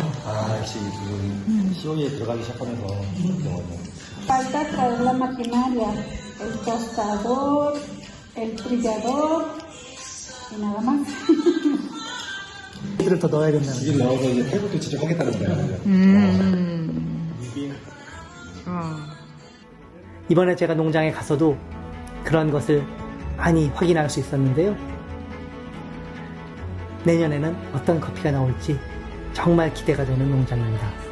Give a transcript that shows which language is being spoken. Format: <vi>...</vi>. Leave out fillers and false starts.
<ko>아, 역시 지금 시온이에 들어가기 시작하면서 영어는.</ko> <es>Falta traer la maquinaria, el tostador, el trillador y nada más.</es> <ko>이들을 더 넣어야겠네요. 이걸 넣어서 이제 테이블도 직접 하겠다는 거야. 이번에 제가 농장에 가서도 그런 것을 많이 확인할 수 있었는데요. 내년에는 어떤 커피가 나올지 정말 기대가 되는 농장입니다.</ko>